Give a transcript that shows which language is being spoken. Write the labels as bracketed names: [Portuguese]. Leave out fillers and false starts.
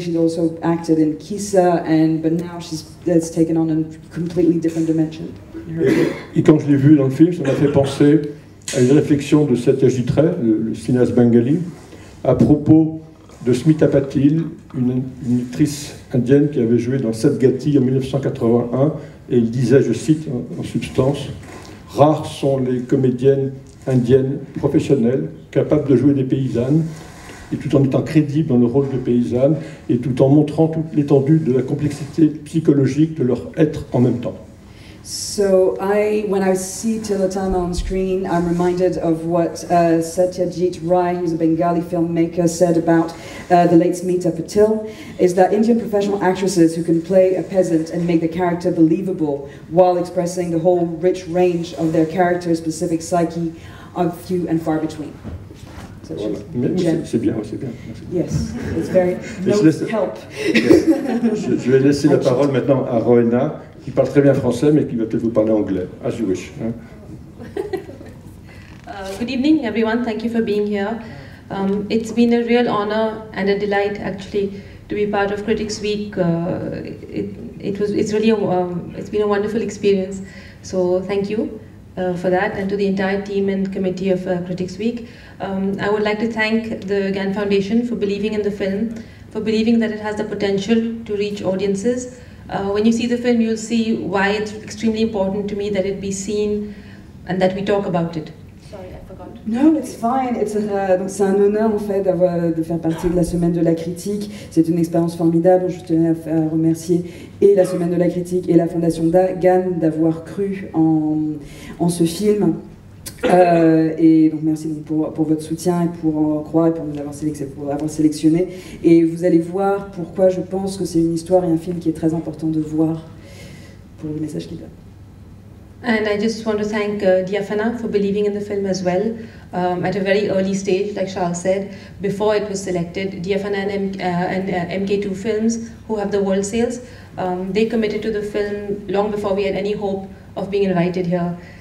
[English] She's also acted in Kissa, but now it's taken on a completely different dimension. [French] Et quand je l'ai vu dans le film, ça m'a fait penser à une réflexion de Satyajit Ray, le cinéaste bengali, à propos de Smita Patil, une actrice indienne qui avait joué dans Sadgati en 1981, et il disait, je cite en substance, « Rares sont les comédiennes indiennes professionnelles capables de jouer des paysannes, et tout en étant crédibles dans le rôle de paysanne, et tout en montrant toute l'étendue de la complexité psychologique de leur être en même temps. » [English] So when I see Tilotama on screen, I'm reminded of what Satyajit Ray, who's a Bengali filmmaker, said about the late Smita Patil, is that Indian professional actresses who can play a peasant and make the character believable while expressing the whole rich range of their character's specific psyche are few and far between. So [French] voilà. C'est bien, c'est bien. [English] Yes, it's very no help. [French] Je vais laisser la parole maintenant à Rowena, qui parle très bien français, mais qui va peut-être vous parler anglais, [English] as you wish. Good evening, everyone. Thank you for being here. It's been a real honor and a delight, actually, to be part of Critics Week. It's been a wonderful experience. So thank you for that, and to the entire team and committee of Critics Week. I would like to thank the GAN Foundation for believing in the film, for believing that it has the potential to reach audiences. When you see the film, you'll see why it's extremely important to me that it be seen and that we talk about it. Sorry, I forgot. No, it's fine. [French] Donc c'est un honneur en fait de faire partie de la Semaine de la Critique. C'est une expérience formidable. Je tenais à remercier et la Semaine de la Critique et la Fondation GAN d'avoir cru en ce film. Et donc merci donc pour votre soutien et pour croire et pour nous avoir sélectionné. Et vous allez voir pourquoi je pense que c'est une histoire et un film qui est très important de voir pour le message qu'il donne. [English] And I just want to thank Diafana for believing in the film as well. At a very early stage, like Charles said, before it was selected, Diafana and MK2 Films, who have the world sales, they committed to the film long before we had any hope of being invited here.